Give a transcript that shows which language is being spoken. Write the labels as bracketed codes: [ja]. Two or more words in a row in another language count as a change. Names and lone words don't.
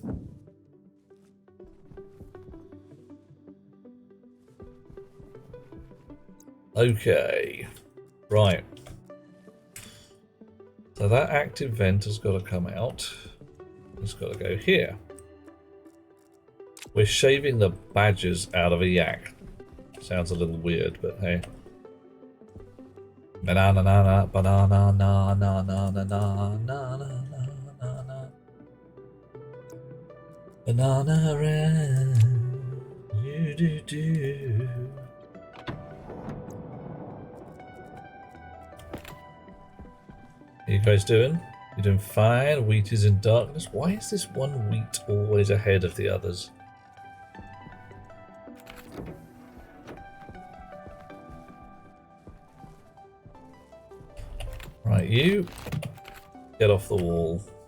[en] Okay, right. So that active vent has got to come out. It's got to go here. We're shaving the badgers out of a yak. Sounds a little weird, but hey. Banana na na banana na na na na na na na na. Banana ran. Do. How you guys doing? You're doing fine. Wheat is in darkness. Why is this one wheat always ahead of the others? Right, you get off the wall.